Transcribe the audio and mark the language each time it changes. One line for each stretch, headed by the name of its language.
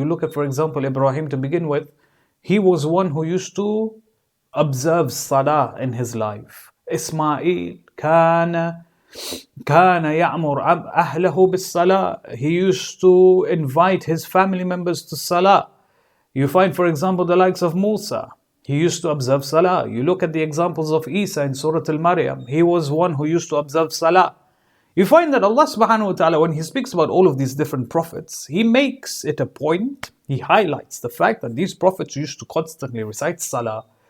English: You look at, for example, Ibrahim to begin with, he was one who used to observe salah in his life.
Arabic: Ismail كان يأمر أهله بالصلاة.
English: He used to invite his family members to salah. You find, for example, the likes of Musa. He used to observe salah. You look at the examples of Isa in Surah Al-Maryam. He was one who used to observe salah. You find that Allah subhanahu wa ta'ala, when He speaks about all of these different prophets, He makes it a point, He highlights the fact that these prophets used to constantly recite salah.